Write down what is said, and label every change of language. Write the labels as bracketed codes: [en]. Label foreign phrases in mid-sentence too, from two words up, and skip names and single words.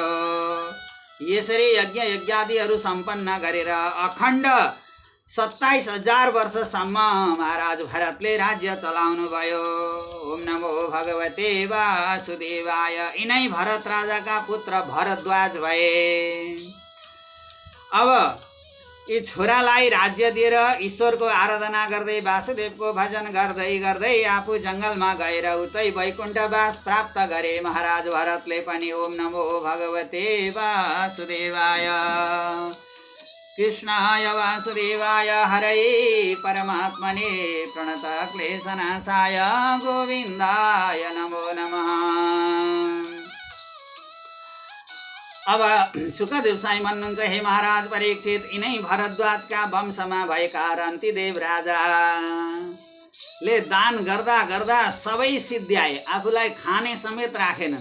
[ne] यसरी यज्ञ यज्ञादिहरू सम्पन्न गरेर अखण्ड 27,000 वर्षसम्म महाराज भरतले राज्य चलाउनु भयो। [sa] ओम नमो भगवते वासुदेवाय। [ne] यिनै भरत राजाका पुत्र भरद्वाज भए। अब यी छोरालाई राज्य दिएर ईश्वरको आराधना गर्दै वासुदेवको भजन गर्दै गर्दै आफू जङ्गलमा गएर उतै वैकुण्ठवास प्राप्त गरे महाराज भरतले पनि। [sa] ओम नमो भगवते वासुदेवाय कृष्णाय वासुदेवाय हरये परमात्मने प्रणत क्लेशनाशाय गोविन्दाय नमो नमः। [ne] अब सुखदेव साई भन्नुहुन्छ, हे महाराज परीक्षित, यिनै भरद्वाजका वंशमा भएका रन्तिदेव राजाले दान गर्दा गर्दा सबै सिद्ध्याए, आफूलाई खाने समेत राखेनन्।